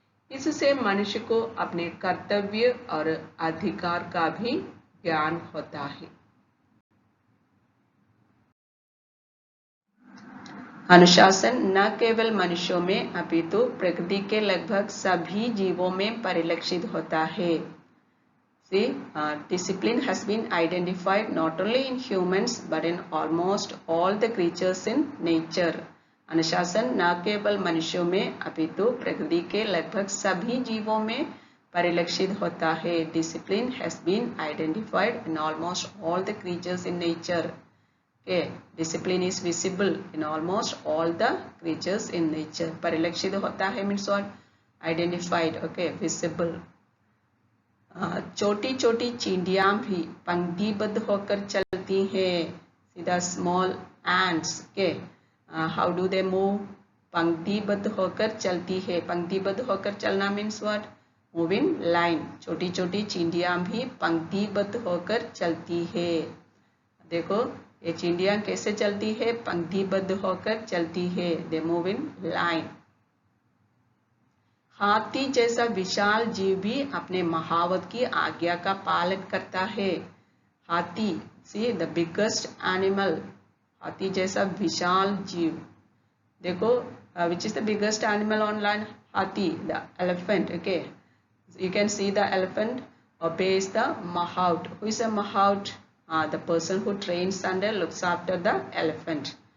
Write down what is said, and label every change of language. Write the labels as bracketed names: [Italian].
[Hindi] इससे मनुष्य को अपने कर्तव्य और अधिकार का भी ज्ञान होता है। अनुशासन न केवल मनुष्यों में अपितु प्रकृति के लगभग सभी जीवों में परिलक्षित होता है। [English] See, discipline has been identified not only in humans but in almost all the creatures in nature. [Hindi] अनुशासन न केवल मनुष्यों में अपितु प्रकृति के लगभग सभी जीवों में परिलक्षित होता है। [English] Discipline has been identified in almost all the creatures in nature. Okay, discipline is visible in almost all the creatures in nature. [Hindi] परिलक्षित होता है [English] means what? Identified. Okay, visible. [Hindi] छोटी छोटी चींटियां भी पंक्तिबद्ध होकर चलती हैं। [English] सीधा small ants के how do they move? [Hindi] पंक्तिबद्ध होकर चलती है। पंक्तिबद्ध होकर चलना [English] Means what? Move in line. [Hindi] छोटी छोटी चींटियां भी पंक्तिबद्ध होकर चलती है। देखो ये चींटियां कैसे चलती है? पंक्तिबद्ध होकर चलती है। [English] They move in line. [Hindi] हाथी जैसा विशाल जीव भी अपने महावत की आज्ञा का पालन करता है। हाथी, [English] See the biggest animal. [Hindi] हाथी जैसा विशाल जीव। [English] देखो which is the biggest animal on land? हाथी, the elephant. Okay, you can see the elephant obeys the mahout. Who is a mahout? The person who trains and looks after the elephant.